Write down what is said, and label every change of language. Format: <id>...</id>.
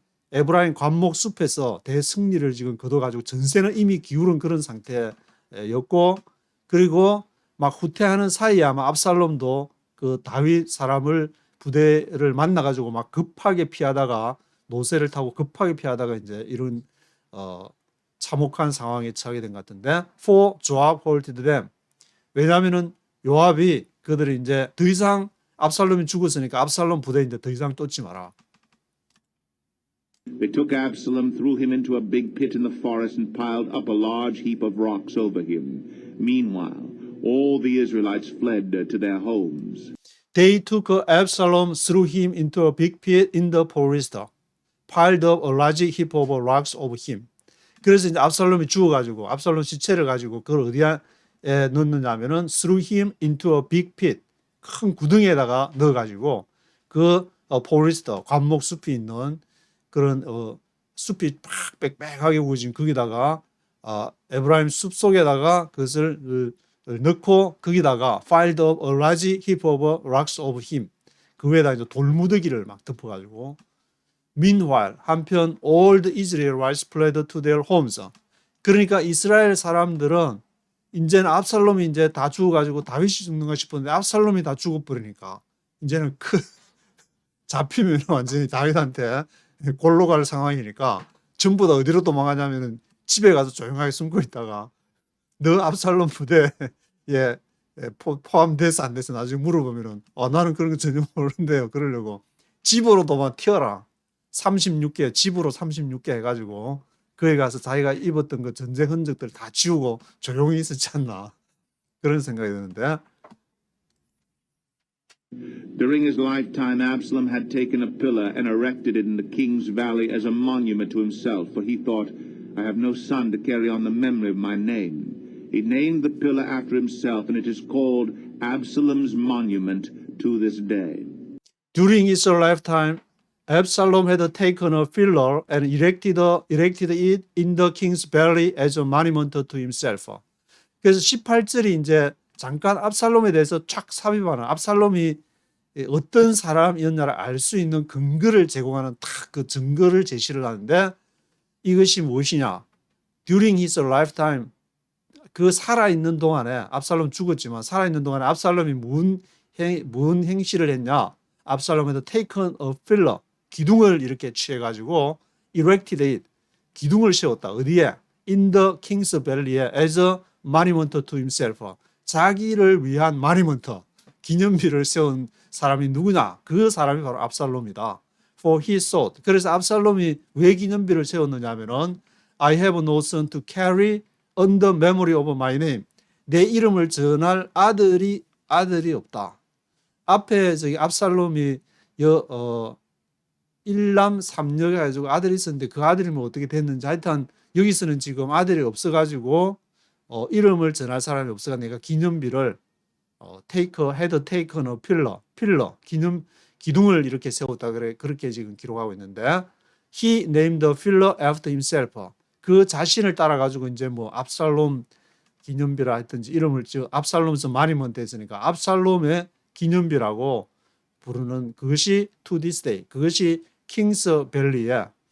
<ko>에브라임 관목 숲에서 대승리를 지금 거둬가지고 전세는 이미 기울은 그런 상태였고, 그리고 막 후퇴하는 사이에 아마 압살롬도 그 다윗 사람을 부대를 만나가지고 막 급하게 피하다가 노새를 타고 급하게 피하다가 이제 이런 참혹한 상황에 처하게 된 것 같은데,</ko> <en>for Joab halted them.</en> <ko>왜냐하면은 요압이 그들이 이제 더 이상 압살롬이 죽었으니까 압살롬 부대 이제 더 이상 쫓지 마라.</ko> <en>They took Absalom, threw him into a big pit in the forest, and piled up a large heap of rocks over him. Meanwhile, all the Israelites fled to their homes. They took Absalom, threw him into a big pit in the forest, piled up a large heap of rocks over him.</en> <ko>그래서 이제 압살롬이 죽어가지고 압살롬 시체를 가지고 그걸 어디에 넣느냐면은</ko> <en>threw him into a big pit,</en> <ko>큰 구덩이에다가 넣어가지고 그 포레스트 관목 숲이 있는 그런 숲이 팍 빽빽하게 우거진 거기다가 에브라임 숲 속에다가 그것을 넣고 거기다가</ko> <en>piled up a large heap of rocks over him,</en> <ko>그 위에다 이제 돌무더기를 막 덮어가지고.</ko> <en>Meanwhile,</en> <ko>한편</ko> <en>all the Israelites fled to their homes.</en> <ko>그러니까 이스라엘 사람들은 이제는 압살롬이 이제 다 죽어가지고 다윗이 죽는가 싶었는데 압살롬이 다 죽어버리니까 이제는 잡히면 완전히 다윗한테 골로 갈 상황이니까 전부 다 어디로 도망가냐면은 집에 가서 조용하게 숨고 있다가 너 압살롬 부대에 포함돼서 안 돼서 나중에 물어보면은 나는 그런 거 전혀 모르는데요. 그러려고 집으로 도망 튀어라. 36개, 집으로 36개 해가지고 거기 가서 자기가 입었던 그 전쟁 흔적들 다 지우고 조용히 있었지 않나, 그런 생각이 드는데.</ko> <en>During his lifetime, Absalom had taken a pillar and erected it in the king's valley as a monument to himself, for he thought, I have no son to carry on the memory of my name. He named the pillar after himself, and it is called Absalom's monument to this day. During his lifetime, Absalom had taken a pillar and erected it in the king's valley as a monument to himself.</en> <ko>그래서 18절이 이제 잠깐 압살롬에 대해서 쫙 삽입하는, 압살롬이 어떤 사람이었냐를 알 수 있는 근거를 제공하는 딱 그 증거를 제시를 하는데, 이것이 무엇이냐?</ko> <en>During his lifetime,</en> <ko>그 살아있는 동안에, 압살롬 죽었지만 살아있는 동안에 압살롬이 무슨 행실을 했냐?</ko> <en>압살롬 had taken a pillar,</en> <ko>기둥을 이렇게 취해가지고</ko> <en>erected it,</en> <ko>기둥을 세웠다. 어디에?</ko> <en>In the king's valley에 as a monument to himself,</en> <ko>자기를 위한</ko> <en>monument,</en> <ko>기념비를 세운 사람이 누구냐? 그 사람이 바로 압살롬이다.</ko> <en>For he thought,</en> <ko>그래서 압살롬이 왜 기념비를 세웠느냐 하면은</ko> <en>I have no son to carry on the memory of my name,</en> <ko>내 이름을 전할 아들이 없다. 앞에 저기 압살롬이 일남 삼녀 해가지고 아들이 있었는데 그 아들이 뭐 어떻게 됐는지 하여튼 여기서는 지금 아들이 없어가지고 이름을 전할 사람이 없어가 내가 기념비를</ko> <en>헤드 테이커너 필러</en> <ko>기둥을 이렇게 세웠다 그래 그렇게 지금 기록하고 있는데</ko> <en>he named the pillar after himself</en> <ko>그 자신을 따라 가지고 이제 뭐 압살롬 기념비라 했든지 이름을 압살롬에서 마니먼트 했으니까 압살롬의 기념비라고 부르는 그것이</ko> <en>to this day</en> <ko>그것이 킹스 밸리에</ko>